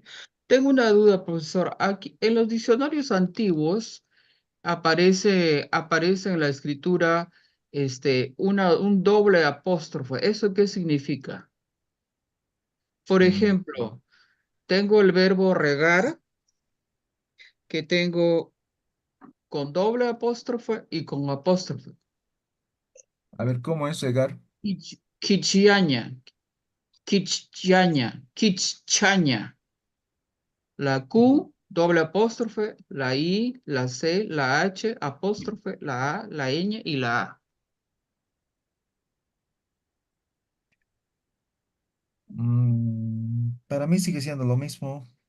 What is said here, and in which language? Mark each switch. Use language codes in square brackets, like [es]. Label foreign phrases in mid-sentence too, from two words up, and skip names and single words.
[es] Tengo una duda, profesor. Aquí, en los diccionarios antiguos aparece en la escritura un doble apóstrofo. ¿Eso qué significa? Por Mm, ejemplo, tengo el verbo regar, que tengo con doble apóstrofe y con apóstrofe. A ver, ¿cómo es llegar? Quichiaña, quichaña, quichaña. La Q, doble apóstrofe, la I, la C, la H, apóstrofe, la A, la ñ y la A. Para mí sigue siendo lo mismo.